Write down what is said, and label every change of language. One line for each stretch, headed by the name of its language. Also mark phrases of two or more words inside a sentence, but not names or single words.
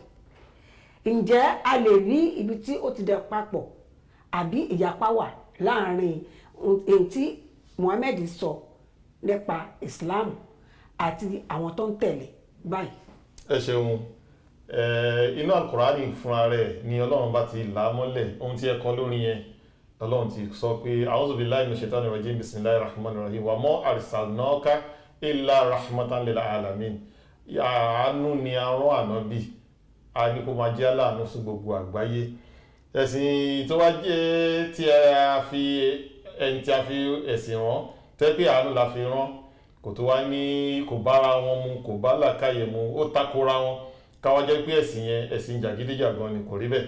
Yoruba: Ǹjẹ́ a lè rí ibi tí ó ti dẹ papọ̀ àbí ìyapa wà láàrin èyí tí Muhammad sọ nípa Islam àti àwọn tó ń tẹ̀lé báyìí? Ẹ ṣeun. Inú Al-Qur'ani fúnra rẹ̀ ni Ọlọ́run bá ti là á mọ́lẹ̀ ohun tí ẹ kọ lórí yẹn. Ọlọ́run ti sọ pé
Arabic: أعوذ بالله من الشيطان الرجيم بسم الله الرحمن الرحيم وما أرسلناك إلا رحمة للعالمين.
Yoruba: Àánú ni a rán ànábì a ní kó máa jẹ́ aláàánú sí gbogbo àgbáyé. Ẹ̀sìn tó wá jẹ́ tí a fi ẹ̀sìn rán tẹ́ pé àánú la fi rán kò tó wá ní kò bára wọn mu kò bá làákàyè mu ó takora wọn káwá jẹ́ pé ẹ̀sìn yẹn ẹ̀sìn jàgídíjàgan ni kò rí bẹ́ẹ̀.